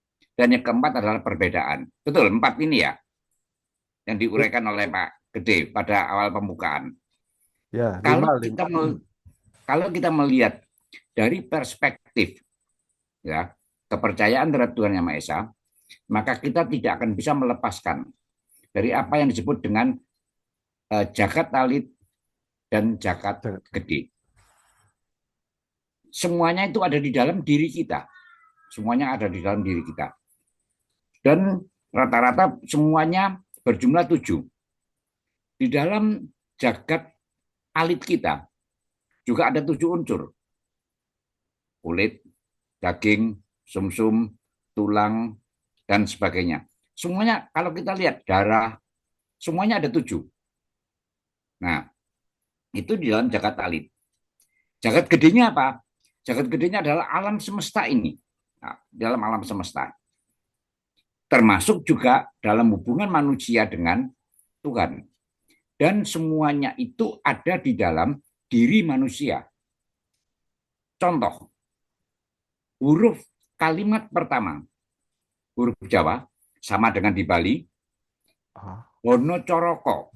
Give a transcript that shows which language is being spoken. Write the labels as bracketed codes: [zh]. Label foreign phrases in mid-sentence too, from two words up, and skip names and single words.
[id] Dan yang keempat adalah perbedaan. Betul, 4 ini ya yang diuraikan oleh Pak Gede pada awal pembukaan. Ya, Kalau lima. kalau kita melihat dari perspektif ya kepercayaan terhadap Tuhan Yang Maha Esa, maka kita tidak akan bisa melepaskan dari apa yang disebut dengan jagat alit dan jagat gede. Semuanya itu ada di dalam diri kita. Semuanya ada di dalam diri kita. Dan rata-rata semuanya berjumlah 7. Di dalam jagat alit kita juga ada 7 unsur. Kulit, daging, sumsum, tulang, dan sebagainya. Semuanya kalau kita lihat darah, semuanya ada 7. Nah, itu di dalam jagat alit. Jagat gedenya apa? Jagat gedenya adalah alam semesta ini. Nah, dalam alam semesta. Termasuk juga dalam hubungan manusia dengan Tuhan. Dan semuanya itu ada di dalam diri manusia. Contoh, huruf kalimat pertama, huruf Jawa, sama dengan di Bali, Hono Coroko.